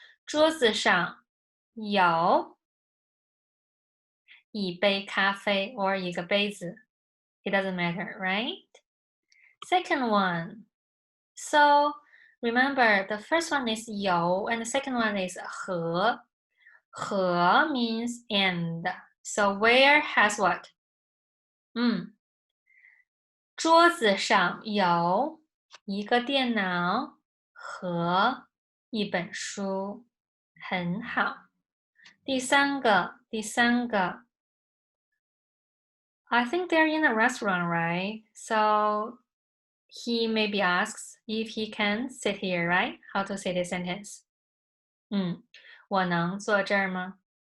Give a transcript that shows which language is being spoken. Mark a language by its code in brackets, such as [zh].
[zh] 桌子上有一杯咖啡 [en] or [zh] 一个杯子. [en] It doesn't matter, right? Second one. So remember, the first one is 有 and the second one is 和. 和 means and. So where has what? [zh] 桌子上有一个电脑和一本书，很好。第三个 [en] I think they're in a restaurant, right? So he maybe asks if he can sit here, right? How to say this sentence? [zh] 我能坐这儿吗？